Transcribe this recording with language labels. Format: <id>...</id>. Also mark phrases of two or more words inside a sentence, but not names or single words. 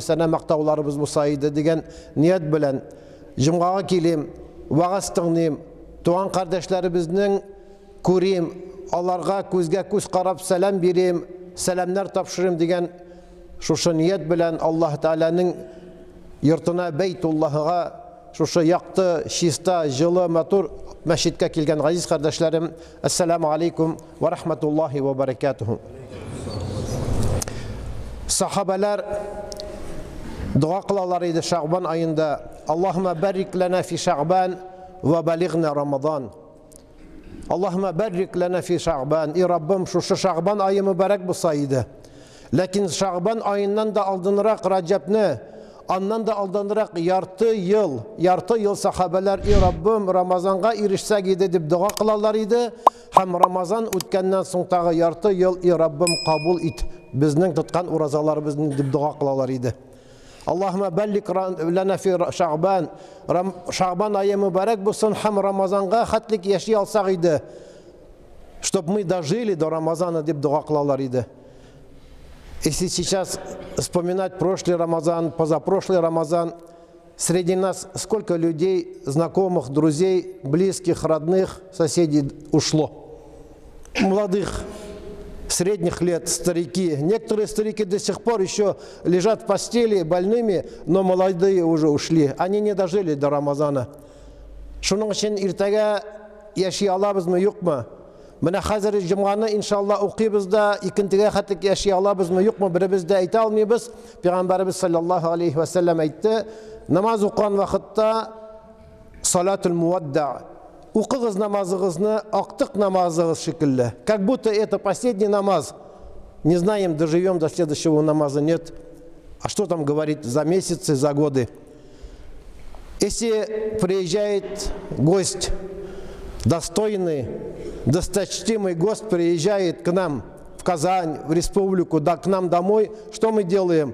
<tt>сана мактауларыбыз булса иде дигән ният белән җомгага килим, вагаз тыңлыйм, туган кардәшләребезнең күрим, аларга күзгә күз карап сәлам бирим, сәламнар тапшырым дигән шушы ният белән Аллаһ Тааланың йортына Бәйтуллаһга, шушы якты, чиста, җылы, матур мәчеткә килгән газиз кардәшләрем,</tt> <ar>السلام عليكم ورحمة الله وبركاته.</ar> <tt>Сахабалар дуа кылалар иде Шәгъбан айында:</tt> <ar>اللهم بارك لنا في شعبان وبلغنا رمضان. اللهم بارك لنا في شعبان.</ar> <tt>И Раббым, шушы Шәгъбан айы мөбарәк булса иде. Ләкин Шәгъбан айыннан да алдынрак Раҗабны, аннан да алдынрак ярты ел сахабалар: И Раббым, Рамазанга ирешсәк иде дип дуа кылалар иде. Һәм Рамазан үткәннән соң тагы ярты ел: И Раббым, кабул ит безнең тоткан уразаларыбызны дип дуа кылалар иде.</tt> <ar>اللهم بارك لنا في شعبان.</ar> <tt>Шәгъбан айы мөбарәк булсын һәм Рамазанга хәтлек яши алсак иде,</tt> <ru>чтоб мы дожили до Рамазана</ru> <tt>дип дуа кылалар иде.</tt> <ru>Если сейчас вспоминать прошлый Рамазан, позапрошлый Рамазан, среди нас сколько людей, знакомых, друзей, близких, родных, соседей ушло. Молодых, средних лет, старики. Некоторые старики до сих пор еще лежат в постели больными, но молодые уже ушли. Они не дожили до Рамазана.</ru> <tt>Шуның өчен иртәгә яши алабызмы, юкмы? Менә хәзер җомганы иншалла укыйбыз да, икентегә хәтлек яши алабызмы, юкмы, беребез дә әйтә алмыйбыз. Пәйгамбәрбез</tt> <ar>صلى الله عليه وسلم</ar> <tt>әйтте: намаз укыган вакытта</tt> <ar>صلاة مودع,</ar> <tt>укыгыз намазыгызны актык намазыгыз шикелле.</tt> <ru>Как будто это последний намаз. Не знаем, доживем до следующего намаза, нет. А что там говорить за месяцы, за годы? Если приезжает гость, достойный, досточтимый гость приезжает к нам в Казань, в республику, да, к нам домой, что мы делаем?</ru>